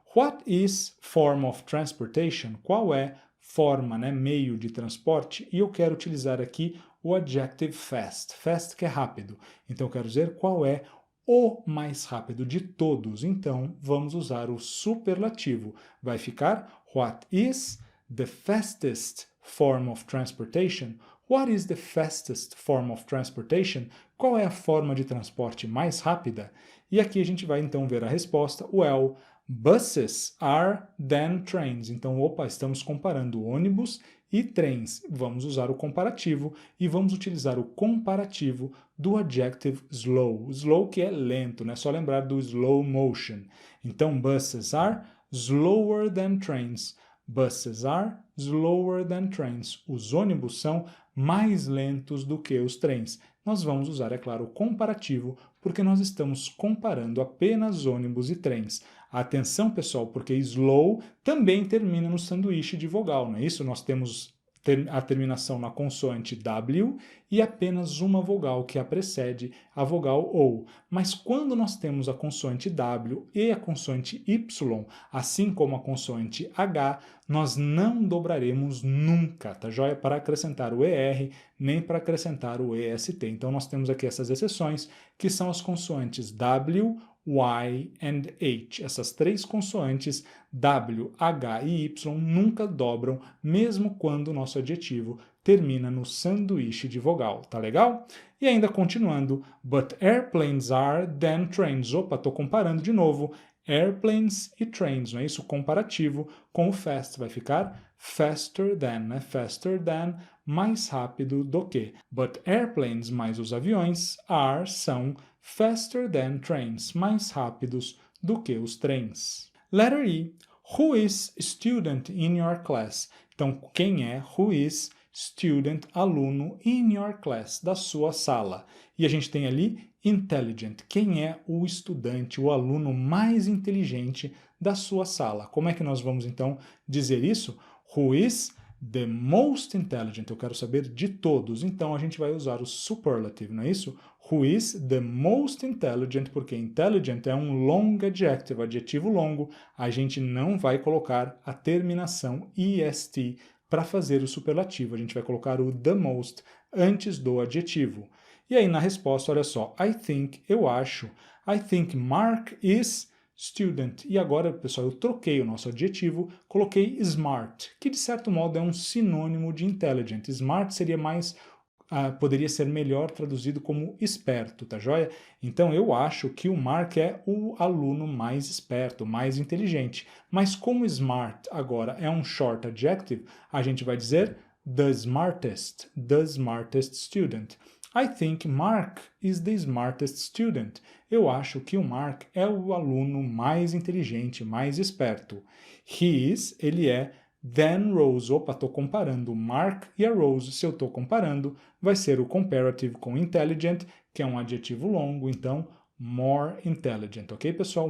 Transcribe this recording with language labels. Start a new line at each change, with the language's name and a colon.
English: What is form of transportation?
Portuguese: Qual é forma, né, meio de transporte? E eu quero utilizar aqui o adjective fast. Fast que é rápido. Então eu quero dizer qual é o mais rápido de todos. Então vamos usar o superlativo. Vai ficar
English: what is the fastest form of transportation? What is the fastest form of transportation?
Portuguese: Qual é a forma de transporte mais rápida? E aqui a gente vai então ver a resposta.
English: Well, buses are than trains.
Portuguese: Então, opa, estamos comparando ônibus e trens. Vamos usar o comparativo e vamos utilizar o comparativo do adjective slow. Slow que é lento, né? Só lembrar do slow motion. Então, buses are slower than trains. Buses are slower than trains. Os ônibus são mais lentos do que os trens. Nós vamos usar, é claro, o comparativo, porque nós estamos comparando apenas ônibus e trens. Atenção, pessoal, porque slow também termina no sanduíche de vogal, não é isso? Nós temos a terminação na consoante W e apenas uma vogal que a precede, a vogal OU. Mas quando nós temos a consoante W e a consoante Y, assim como a consoante H, nós não dobraremos nunca, tá joia? Para acrescentar o ER, nem para acrescentar o EST. Então nós temos aqui essas exceções, que são as consoantes W, Y and H. Essas três consoantes, W, H e Y, nunca dobram, mesmo quando o nosso adjetivo termina no sanduíche de vogal, tá legal? E ainda continuando,
English: but airplanes are than trains.
Portuguese: Opa, estou comparando de novo airplanes e trains, não é isso? Comparativo com o fast, vai ficar
English: faster than,
Portuguese: né? Faster than, mais rápido do que. But airplanes mais os aviões são
English: faster than trains,
Portuguese: mais rápidos do que os trens.
English: Letter E. Who is student in your class?
Portuguese: Então, quem é
English: who is student,
Portuguese: aluno,
English: in your class,
Portuguese: da sua sala? E a gente tem ali intelligent. Quem é o estudante, o aluno mais inteligente da sua sala? Como é que nós vamos, então, dizer isso?
English: Who is the most intelligent?
Portuguese: Eu quero saber de todos. Então, a gente vai usar o superlative, não é isso?
English: Who is the most intelligent?
Portuguese: Porque intelligent é um long adjective, adjetivo longo. A gente não vai colocar a terminação est para fazer o superlativo. A gente vai colocar o the most antes do adjetivo. E aí, na resposta, olha só. I think, eu acho.
English: I think Mark is student.
Portuguese: E agora, pessoal, eu troquei o nosso adjetivo, coloquei smart, que de certo modo é um sinônimo de intelligent. Smart seria mais, poderia ser melhor traduzido como esperto, tá joia? Então eu acho que o Mark é o aluno mais esperto, mais inteligente. Mas como smart agora é um short adjective, a gente vai dizer
English: the smartest student. I think Mark is the smartest student.
Portuguese: Eu acho que o Mark é o aluno mais inteligente, mais esperto.
English: He is,
Portuguese: ele é
English: Then Rose,
Portuguese: opa, estou comparando o Mark e a Rose, se eu estou comparando, vai ser o comparative com intelligent, que é um adjetivo longo, então more intelligent, ok, pessoal?